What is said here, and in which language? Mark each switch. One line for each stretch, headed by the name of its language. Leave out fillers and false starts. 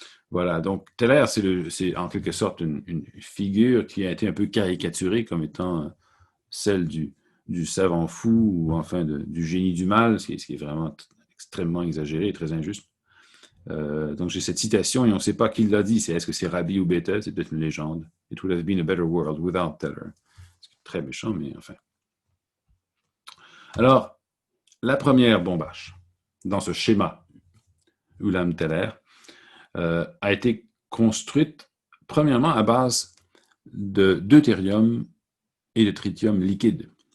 French: Voilà, donc Teller, c'est en quelque sorte une figure qui a été un peu caricaturée comme étant celle du savant fou ou enfin du génie du mal, ce qui est vraiment extrêmement exagéré et très injuste. Donc j'ai cette citation et on ne sait pas qui l'a dit. Est-ce que c'est Rabbi ou Bethel? C'est peut-être une légende.
English: It would have been a better world without Teller.
French: C'est très méchant, mais enfin. Alors, la première bombache dans ce schéma Ulam Teller a été construite premièrement à base de deutérium et de tritium liquide.